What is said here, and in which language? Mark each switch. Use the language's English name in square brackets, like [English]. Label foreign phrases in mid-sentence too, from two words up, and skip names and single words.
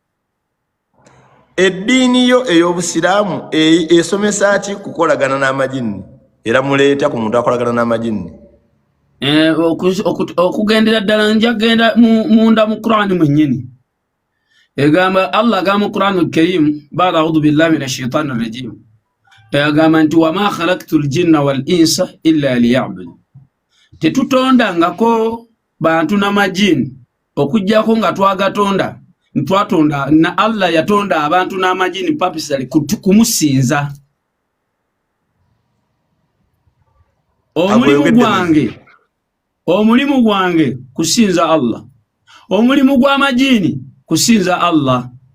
[Ganda] eddiini yo ey'obusiraamu esomesa ki kukolagana n'amajini era muleeta ku muntu akolagana n'amajini okugendera ddala njagenda munda mu Qur'ani mwennyini egamba Allah agamba mu Qur'ani [Arabic] الكريم بعد أعوذ بالله من الشيطان الرجيم [Ganda] egamba nti [Arabic] وما خلقت الجن والإنس إلا ليعبدون [Ganda] tetutondangako bantu n'amajini okujjako nga twagatonda ntwatonda na Allah yatonda abantu n'amajini purposely kumusinza omulimu gwange kusinza Allah omulimu gw'amajini kusinza Allah